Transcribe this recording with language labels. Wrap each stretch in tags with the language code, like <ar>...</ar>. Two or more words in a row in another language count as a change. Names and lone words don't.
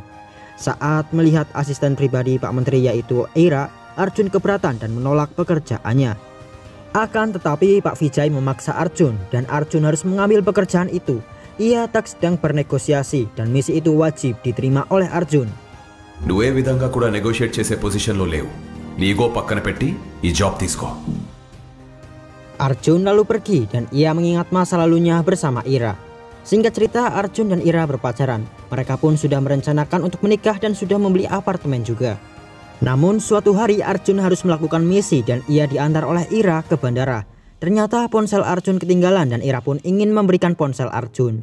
<id>Saat melihat asisten pribadi Pak Menteri yaitu Ira, Arjun keberatan dan menolak pekerjaannya. Akan tetapi Pak Vijay memaksa Arjun dan Arjun harus mengambil pekerjaan itu. Ia tak sedang bernegosiasi dan misi itu wajib diterima oleh Arjun.</id> <te>నువ్వే విధంగా కూడా నెగోషియేట్ చేసే పొజిషన్లో లేవు. నీ ఈగో పక్కన పెట్టి ఈ జాబ్ తీసుకో.</te> <id>Arjun lalu pergi dan ia mengingat masa lalunya bersama Ira. Singkat cerita, Arjun dan Ira berpacaran. Mereka pun sudah merencanakan untuk menikah dan sudah membeli apartemen juga. Namun suatu hari Arjun harus melakukan misi dan ia diantar oleh Ira ke bandara. Ternyata ponsel Arjun ketinggalan dan Ira pun ingin memberikan ponsel Arjun.</id>